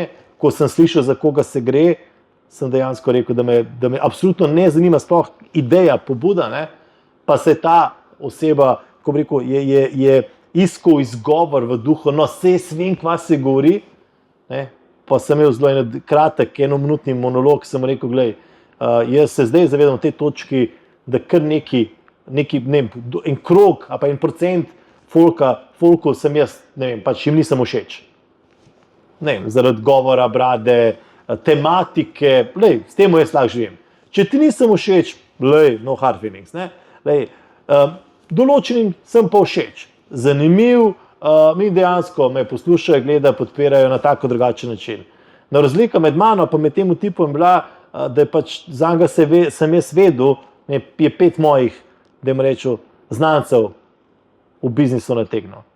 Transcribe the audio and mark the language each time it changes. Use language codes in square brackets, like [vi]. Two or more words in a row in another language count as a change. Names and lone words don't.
[sl] Ko sem slišal, za koga se gre, sem dejansko rekel, da me absolutno ne zanima sploh ideja, pobuda, ne, pa se ta oseba, ko bi rekel, je iskal izgovor v duhu, saj vem, kva se govori, ne, pa sem imel zelo kratek, enominutni monolog, sem rekel, glej, jaz se zdaj zavedam v tej točki, da kar en krog, ali pa 1% folku sem jaz, ne vem, pač jim nisem všeč. Ne vem, zaradi govora, brade, tematike, s tem jaz lahko živim. Če ti nisem všeč, [en] no hard feelings, [sl] ne. Določenim sem pa všeč. Zanimiv, mi dejansko me poslušajo, gledajo, podpirajo na tako drugačen način. No, razlika med mano pa med tem tipom je bila, da je pač zanj sem jaz vedel, je 5 mojih, da jim rečem, znancev v biznisu nategnil.